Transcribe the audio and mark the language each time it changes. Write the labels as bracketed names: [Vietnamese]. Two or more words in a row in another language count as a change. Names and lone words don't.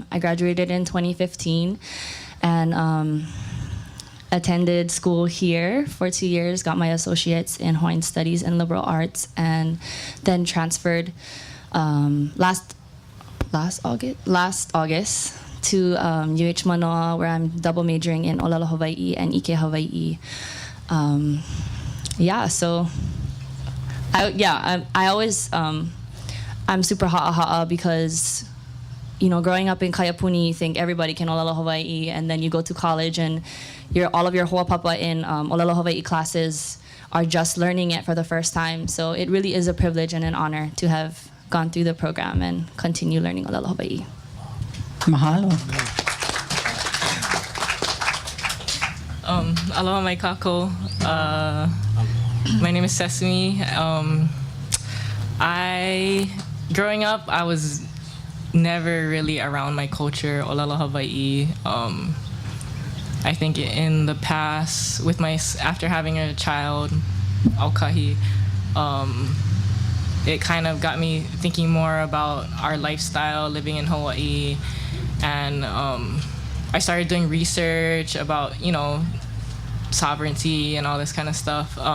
[English] I graduated in 2015 and attended school here for 2 years, got my associates in Hawaiian Studies and Liberal Arts, and then transferred last August to UH Manoa, where I'm double majoring in [Hawaiian] ʻŌlelo Hawaii [English] and [Hawaiian] ʻike Hawaii. [English] So I always I'm super ha'a because, you know, growing up in Kaiapuni, you think everybody can [Hawaiian] ʻŌlelo Hawaii, [English] and then you go to college and all of your hoʻopapa in [Hawaiian] ʻŌlelo Hawaii [English] classes are just learning it for the first time. So it really is a privilege and an honor to have gone through the program and continue learning [Hawaiian] ʻŌlelo Hawaii. [English] Mahalo. [Hawaiian] Aloha mai kākou. [English] My name is Sesame. Growing up, I was never really around my culture, [Hawaiian] ʻŌlelo Hawaii. [English] I think in the past, after having a child, Aukahi, it kind of got me thinking more about our lifestyle living in Hawaii, and I started doing research about, you know, sovereignty and all this kind of stuff.